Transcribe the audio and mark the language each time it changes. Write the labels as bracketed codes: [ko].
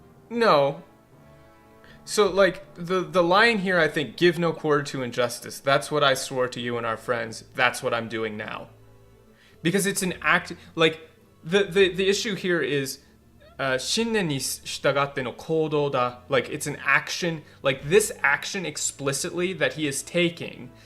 [en] No. So, like, the line here, I think, give no quarter to injustice. That's what I swore to you and our friends. That's what I'm doing now. Because it's an act, like, the issue here is [ja] 信念に従っての行動だ. [en] Like, it's an action, like this action explicitly that he is taking.